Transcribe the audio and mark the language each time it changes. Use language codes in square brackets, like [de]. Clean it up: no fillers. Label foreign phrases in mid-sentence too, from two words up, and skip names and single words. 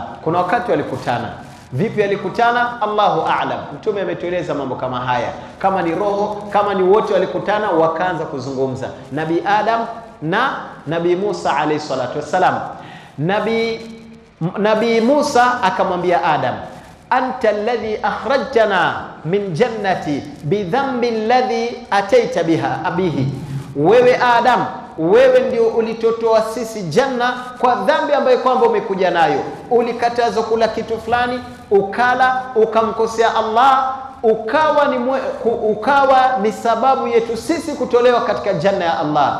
[sw] Kuna wakati walikutana. Vipi walikutana? [ar] الله أعلم. [sw] Mtume ametueleza mambo kama haya, kama ni roho, kama ni wote walikutana wakaanza kuzungumza, Nabii Adam na Nabii Musa [ar] عليه الصلاة والسلام. [sw] Nabii Musa akamwambia Adam, [ar] أنت الذي أخرجتنا من الجنة بذنب الذي أتيت به. [sw] Wewe Adam, wewe ndio ulitotoa sisi janna kwa dhambi ambayo kwamba umekuja nayo. Ulikatazwa kula kitu fulani, ukala, ukamkosea Allah, ukawa ni sababu yetu sisi kutolewa katika janna ya Allah.